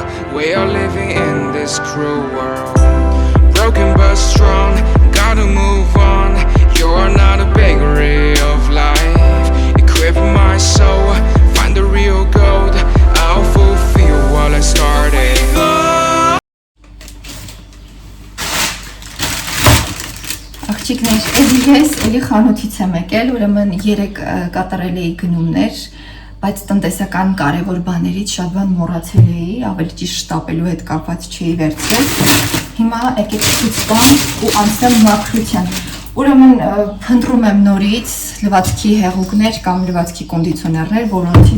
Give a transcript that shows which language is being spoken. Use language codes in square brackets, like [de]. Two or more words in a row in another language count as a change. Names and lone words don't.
[en] We are living in this cruel world, broken but strong, gotta move on. You're not a bakery of life, equip my soul, find the real gold, I'll fulfill what I started. [hy] Աղջիկներ, ես էլի խանութից եմ եկել, ուրեմն 3 կատարել էի գնումներ, բայց տնտեսական կարևոր բաներից շատ բան մոռացել էի, ավելի ճիշտ շտապելու հետ կապված չէի վերցրել։ Հիմա եկեք ցույց տամ ու անցնեմ մաքրության։ Ուրեմն փնտրում եմ նորից լվացքի հեղուկներ կամ լվացքի կոնդիցիոներներ, որոնցից